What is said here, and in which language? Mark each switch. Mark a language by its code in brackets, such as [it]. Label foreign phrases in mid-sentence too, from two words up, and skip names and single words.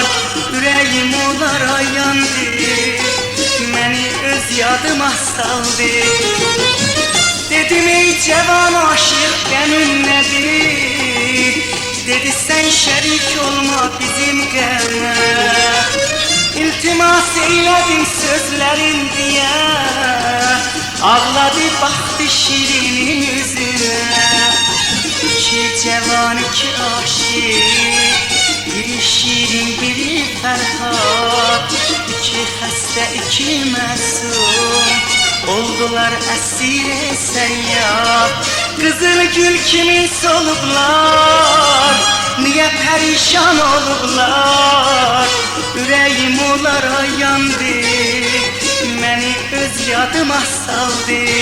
[az] Ürəyim onlara yandı, məni öz yadıma saldı. Dedim ey cevan aşık qəmin nədir? Dedi sen şərik olma bizim qəmə. [tr] İltimas eylədim sözlərin diye, ağladı baktı Şirin'in yüzüne. [az] İki cevan, iki aşık, biri Şirin, biri Ferhat. İki xəstə, iki məsum, oldular əsir səyyad. Qızıl gül kimi solublar, niye perişan olublar? Ürəyim onlara yandı, məni öz yadıma saldı.